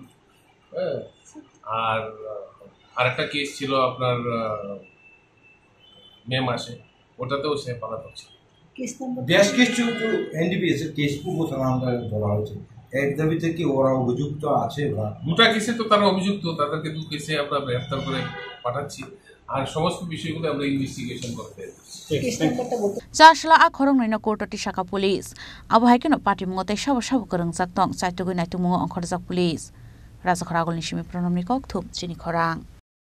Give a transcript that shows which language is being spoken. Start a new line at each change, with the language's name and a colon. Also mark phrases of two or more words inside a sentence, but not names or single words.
Bangla: হ্যাঁ, আর আরেকটা কেস ছিল আপনার মে মাসে, ওটাতেও সে পলাতক ছিল। বেশ কিছু NDPS এর কেস পূর্ব থানা আন্ডারে ধরা হয়েছে, এর দাবিতে কি ওরা অভিযুক্ত আছে? বা দুটা কেসে তো তারা অভিযুক্ত, তাদেরকে দু কেসে আমরা গ্রেফতার করে পাঠাচ্ছি, আর সমস্ত বিষয়গুলো আমরা ইনভেস্টিগেশন করতে
Kok Borok: Jasla akhorong naino courtoti shaka police. Abahikno party mungote shabo korong jaktong chaitugoi naitu mungo onkhorjak police. Raja khoragol nishimi pronomni kok thup chini khorang.